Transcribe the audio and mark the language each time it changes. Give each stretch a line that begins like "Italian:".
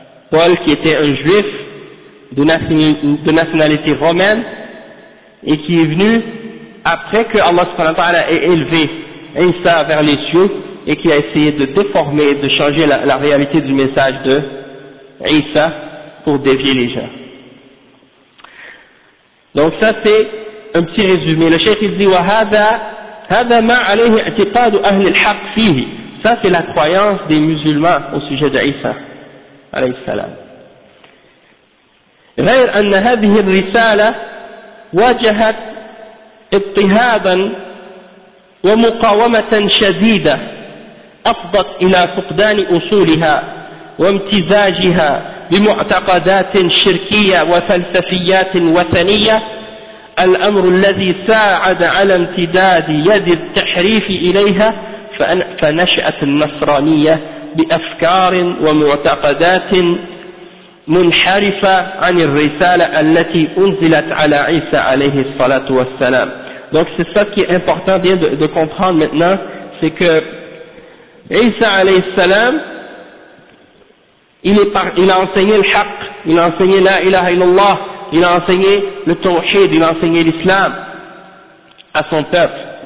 French: Paul, qui était un juif de nationalité romaine, et qui est venu après que Allah subhanahu wa ta'ala ait élevé Isa vers les cieux, et qui a essayé de déformer, de changer la réalité du message de Isa pour dévier les gens. Donc ça c'est un petit résumé. Le cheikh il dit «
Arabic: وَهَذَا مَا عَلَيْهِ اَعْتِقَادُ أَهْلِ الْحَقِّ فِيهِ
French: » Ça c'est la croyance des musulmans au sujet de Isa.
Arabic: عليه السلام. غير أن هذه الرسالة واجهت اضطهادا ومقاومة شديدة أفضت إلى فقدان أصولها وامتزاجها بمعتقدات شركية وفلسفيات وثنية، الأمر الذي ساعد على امتداد يد التحريف إليها، فنشأت النصرانية بأفكار ومعتقدات منحرفة عن الرسالة التي أنزلت على عيسى عليه الصلاة والسلام.
French: Donc c'est ça qui est important de comprendre maintenant, c'est que Isa alayhi salam, il a enseigné le haq, il a enseigné la ilaha illallah, il a enseigné le tawhid, il a enseigné l'islam à son peuple.